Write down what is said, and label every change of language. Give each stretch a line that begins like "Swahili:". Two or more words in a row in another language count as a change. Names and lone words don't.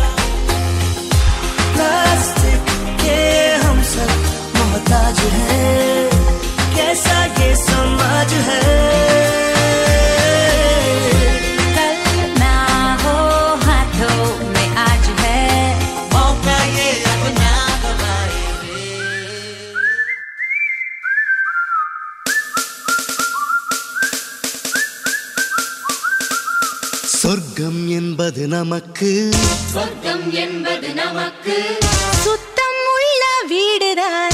Hindi: प्लास्टिक के हम सब मोहताज हैं, कैसा ये समाज है। कल ना हो हाथों में आज है, मौका ये अपना गवाए रे।
Tamil: சொர்க்கம் என்பது நமக்கு, சொர்க்கம் என்பது நமக்கு, சுத்தம் உள்ள வீடுதான்,